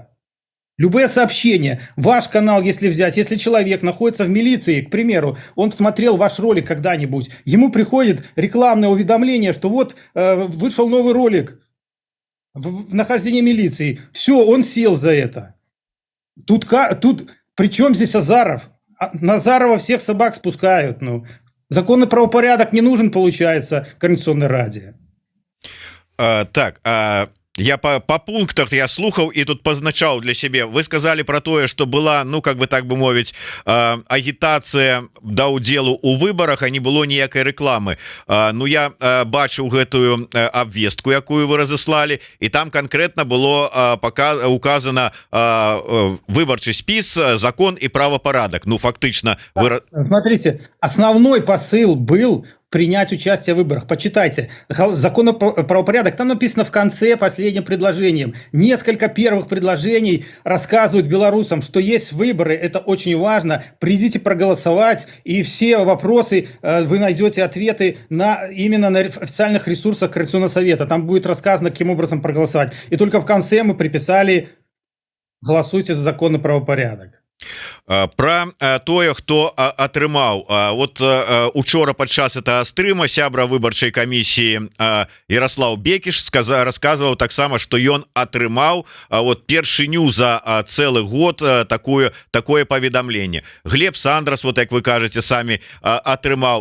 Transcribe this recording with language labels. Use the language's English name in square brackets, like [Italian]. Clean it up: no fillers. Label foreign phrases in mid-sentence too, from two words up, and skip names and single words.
[Russian] Любые сообщения, ваш канал, если взять, если человек находится в милиции, к примеру, он смотрел ваш ролик когда-нибудь, ему приходит рекламное уведомление, что вот вышел новый ролик в нахождении милиции. Все, он сел за это. Тут при чем здесь Азаров? Назарова всех собак спускают. Ну. Законный правопорядок не нужен, получается, Координационной Раде. [Belarusian] Я по пунктах я слухаў і тут пазначаў для сябе. [Russian] Вы сказали про тое, что была, ну как бы [Belarusian] так бы мовіць, агітацыя да ўдзелу у выборах, а не было ніякай рекламы. Ну я бачыў гэтую абвестку, якую вы разыслалі, і там [Russian] конкретно было указано [Belarusian] выбарчы спіс, закон і правопорядок. [Russian] Ну фактично Смотрите, основной посыл был принять участие в выборах. Почитайте. Закон о правопорядок. Там написано в конце последним предложением. Несколько первых предложений рассказывают белорусам, что есть выборы. Это очень важно. Придите проголосовать. И все вопросы вы найдете ответы именно на официальных ресурсах Координационного совета. Там будет рассказано, каким образом проголосовать. И только в конце мы приписали: голосуйте за закон о правопорядок. [Belarusian] Про тое, хто атрымаў. Вот учора падчас [Russian] этого стрыма [Belarusian] сябра выбарчай камісіі Ярослав Бекіш рассказываў таксама, што ён атрымаў вот першыню за цэлы год такое паведамленне. Глеб Сандрас, вот як вы кажаце, самі атрымаў.